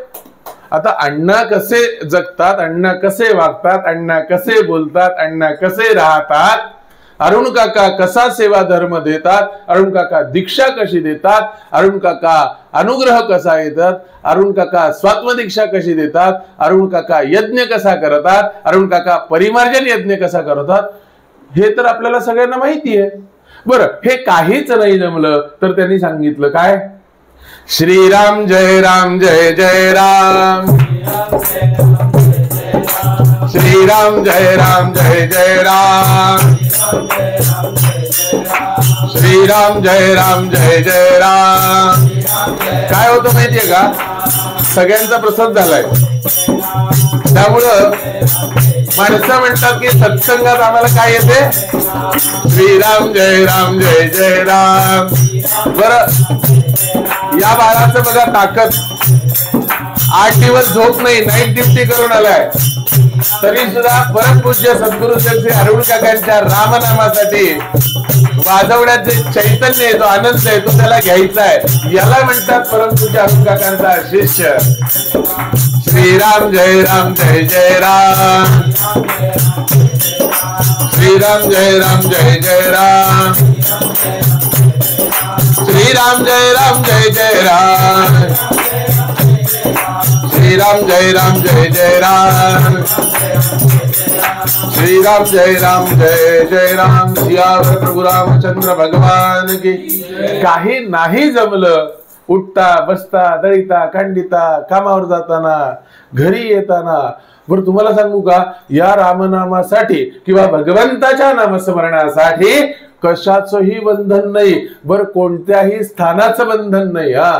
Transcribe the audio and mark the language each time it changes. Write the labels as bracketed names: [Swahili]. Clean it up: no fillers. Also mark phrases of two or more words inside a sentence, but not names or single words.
[Marathi] आता अण्णा कसे जगतात, अण्णा कसे वागतात, अण्णा कसे बोलतात, अण्णा कसे राहतात, अरुण काका कसा सेवा धर्म देतात, अरुण काका दीक्षा कशी देतात, अरुण काका अनुग्रह कसा येतात, अरुण काका स्वात्मदीक्षा कशी देतात, अरुण काका यज्ञ कसा करतात, अरुण काका परिमार्जन यज्ञ कसा करतात, हे तर आपल्याला सगळ्यांना माहिती आहे. बरं, हे काहीच नाही जमलं तर त्यांनी सांगितलं काय, श्रीराम जय राम जय जय राम, श्रीराम जय राम जय जय राम, श्रीराम जय राम जय जय राम. काय होतं माहितीये का, सगळ्यांचा प्रसाद झालाय. त्यामुळं माणसं म्हणतात की सत्संगात आम्हाला काय येते, श्रीराम जय राम जय जय राम. बरं, या बाळाचं बघा ताकद, 8 दिवस झोप नाही, नाईट ड्युटी करून आलाय, तरी सुद्धा परमपूज्य सद्गुरु श्री अरुण काकांच्या रामनामासाठी वाजवण्यात जे चैतन्य आहे, जो आनंद आहे, तो त्याला घ्यायचा आहे. याला म्हणतात परमपूज्य अरुण काकांचा शिष्य. श्रीराम जय राम जय जय राम, श्रीराम जय राम जय जय राम, श्रीराम जय राम जय जय राम, श्रीराम जय राम जय जय राम, श्रीराम जय राम जय जय राम. [Hindi] सियावर प्रभु रामचंद्र भगवान की. [Marathi] काही नाही जमलं उठता बसता दळीता कांडिता कामावर जाताना घरी येताना, बरं तुम्हाला सांगू का, या रामनामासाठी किंवा भगवंताच्या नामस्मरणासाठी कशाचंही बंधन नाही, बरं कोणत्याही स्थानाचं बंधन नाही.